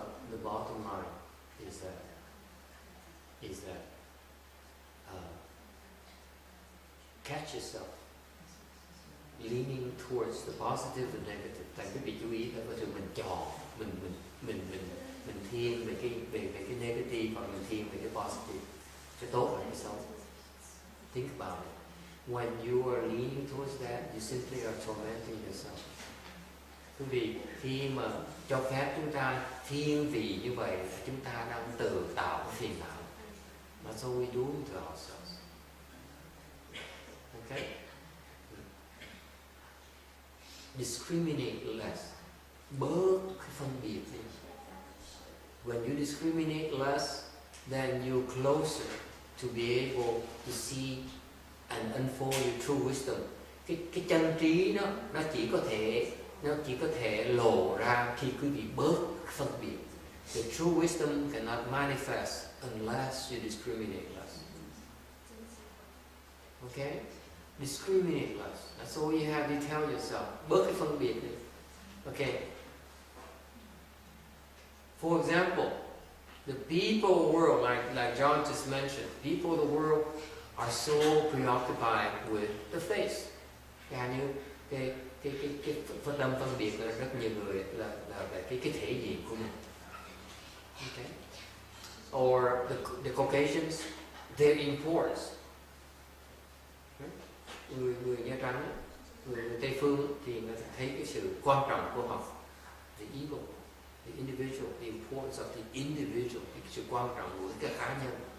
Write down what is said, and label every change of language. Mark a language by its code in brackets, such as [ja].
[en] The bottom line is that catch yourself leaning towards the positive and negative. [vi] Tại quý vị chú ý là có sự mình chọn, mình thiên về cái negative hoặc mình thiên về cái positive, cái tốt và cái xấu. [en] Think about it. When you are leaning towards that, you simply are tormenting yourself. [vi] Quý vị, khi mà cho phép chúng ta thiên vị như vậy, chúng ta đang tự tạo phiền não. [en] That's all we do to ourselves. Okay? Discriminate less. [vi] Bớt cái phân biệt đi. [en] When you discriminate less, then you're closer to be able to see and unfold your true wisdom. [vi] Cái chân trí nó chỉ có thể lộ ra khi quý vị bớt phân biệt. [en] The true wisdom cannot manifest unless you discriminate less. Okay? Discriminate less. That's all you have to tell yourself. [vi] Bớt cái phân biệt đi. [en] Okay. For example, the people world, like John just mentioned, people of the world are so preoccupied with the face. [vi] Như cái phân biệt là rất nhiều người là cái thể diện của mình. [en] Okay. Or the Caucasians, their importance. [vi] Người da trắng, người Tây phương thì người ta thấy cái sự quan trọng của họ, [en] the ego, the individual, [vi] the importance of the individual, cái sự quan trọng của cái cá nhân.